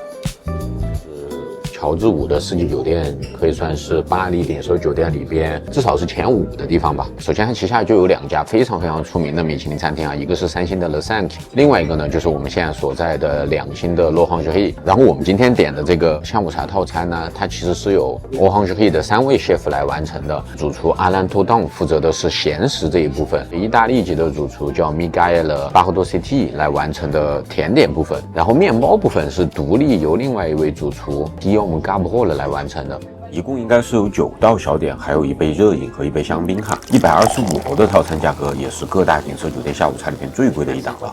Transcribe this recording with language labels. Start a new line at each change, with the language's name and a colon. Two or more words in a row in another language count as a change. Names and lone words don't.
Chinese: 喬治五的四季酒店可以算是巴黎頂奢酒店裡邊至少是前5的地方吧。首先它旗下就有2家非常出名的米其林餐廳啊，一個是3星的 Le Cinq， 另外一個呢就是我們現在所在的2星的 L'Orangerie。然後我們今天點的這個下午茶套餐呢，它其實是由 L'Orangerie的3位 chef 來完成的。主廚 Alain Taudon 負責的是鹹食這一部分，意大利籍的主廚叫 Miguel Bardossetti 來完成的甜點部分，然後麵包部分是獨立由另外一位主廚 Guillaume Gabrol 來完成的。一共應該是有9道小點，還有1杯熱飲和1杯香檳哈。125歐的套餐價格也是各大頂奢酒店下午茶裡面最貴的一檔了。